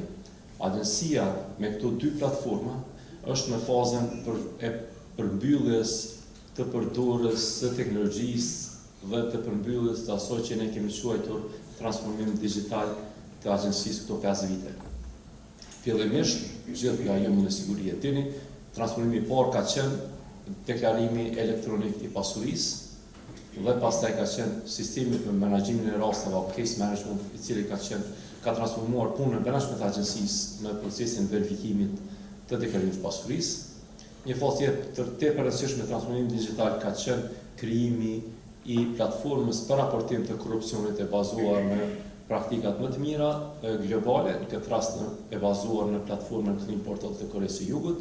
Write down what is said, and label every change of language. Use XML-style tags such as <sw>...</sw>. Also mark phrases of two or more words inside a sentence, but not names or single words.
<sq>Agjencia me këto dy platforma është në fazën e përmbylljes të përdorjes së teknologjisë dhe të përmbylljes të asaj që ne kemi quajtur transformim digital të agjencisë këto 5 vite. Fillimisht, gjithë nga ju në siguri e dini, transformimi i parë ka qenë deklarimi elektronik i pasurisë dhe pastaj ka qenë sistemi për menaxhimin e rasteve apo</sq> <en>case management,</en> <sq>i cili ka transformuar punën brendshme të agjencisë në procesin e verifikimit të deklarimit të pasurisë. Një fazë tepër e rëndësishme e transformimit digital ka qenë krijimi i platformës për raportim të korrupsionit e bazuar në praktikat më të mira globale, në këtë rast e bazuar në platformën Clean Portal të Koresë së Jugut.</sq>